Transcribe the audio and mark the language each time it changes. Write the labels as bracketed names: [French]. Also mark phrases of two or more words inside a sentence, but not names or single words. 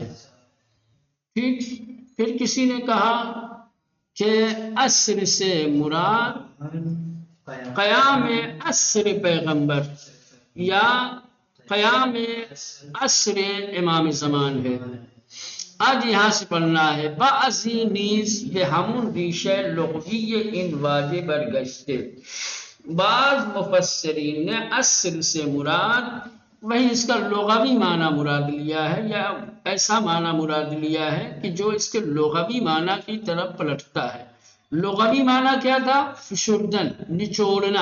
[Urdu] ٹھیک، پھر کسی نے کہا کہ عصر سے مراد قیام عصر پیغمبر یا قیام عصر امام زمان ہے۔ آج یہاں سے پڑھنا ہے [Persian] بعضی نیز به همون ریشه لغوی این واژه برگشته۔ [Urdu] بعض مفسرین نے عصر سے مراد وہی اس کا لغوی معنی مراد لیا ہے، یا ایسا معنی مراد لیا ہے کہ جو اس کے لغوی معنی کی طرف پلٹتا ہے۔ لغوی معنی کیا تھا؟ فشردن، نچوڑنا۔